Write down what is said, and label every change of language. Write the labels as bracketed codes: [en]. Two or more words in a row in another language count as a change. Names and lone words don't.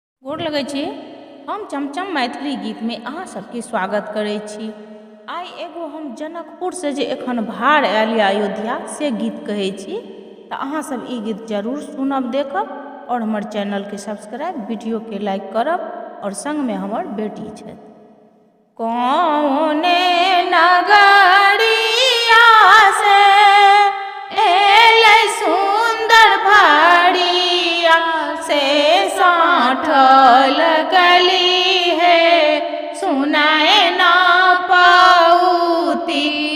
[mai] गोर लगै छी। हम चमचम मैथिली गीत में अहाँ सबके स्वागत करै छी। आइ एगो हम जनकपुर से जे एखन भार आयल अयोध्या से गीत कहै छी, तऽ अहाँ सब ई गीत जरूर सुनब, देखब और हमर चैनल के सब्सक्राइब, वीडियो के लाइक करब और संग में हमर बेटी छथि। कौने नगरिया से एलै सुंदर भाड़िया से साँठ लगली है, सुनाए ना पाऊती